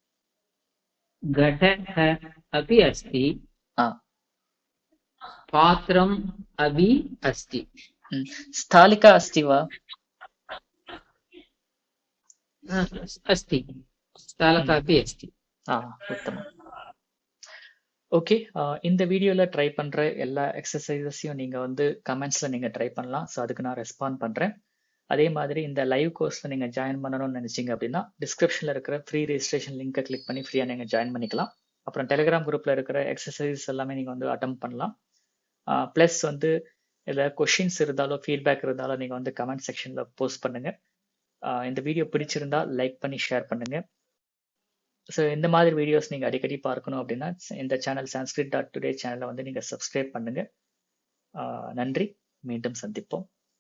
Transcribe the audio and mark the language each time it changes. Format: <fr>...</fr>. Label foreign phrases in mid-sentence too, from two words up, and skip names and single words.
<sa>घटः अपि अस्ति, ஆ पात्रम् अपि अस्ति। ம். स्थालिका अस्ति वा अस्ति, स्थालिका अपि अस्ति। उत्तमम्.</sa> <ta>ஓகே, இந்த வீடியோல ட்ரை பண்ற எல்லா எக்ஸசைசஸையும் நீங்க வந்து கமெண்ட்ஸ்ல நீங்க ட்ரை பண்ணலாம். ஸோ அதுக்கு நான் ரெஸ்பாண்ட் பண்றேன். அதே மாதிரி இந்த</ta> <en>live course</en> <ta>நீங்க ஜாயின் பண்ணணும்னு நினைச்சீங்க அப்படின்னா டிஸ்கிரிப்ஷன்ல இருக்கிற</ta> <en>free registration link</en> <ta>கிளிக் பண்ணி ஃப்ரீயா நீங்க ஜாயின் பண்ணிக்கலாம். அப்புறம்</ta> <en>Telegram group</en> <ta>இருக்கிற எக்ஸசைஸ் எல்லாமே நீங்க வந்து அட்டம் பண்ணலாம். ப்ளஸ் வந்து ஏதாவது கொஷின்ஸ் இருந்தாலோ ஃபீட்பேக் இருந்தாலோ நீங்க வந்து</ta> <en>comment section</en> <ta>போஸ்ட் பண்ணுங்க. இந்த வீடியோ பிடிச்சிருந்தா லைக் பண்ணி ஷேர் பண்ணுங்க. ஸோ இந்த மாதிரி வீடியோஸ் நீங்கள் அடிக்கடி பார்க்கணும் அப்படின்னா இந்த சேனல் sanskrit.today சேனலை வந்து நீங்கள் சப்ஸ்கிரைப் பண்ணுங்க. நன்றி, மீண்டும் சந்திப்போம்.</ta>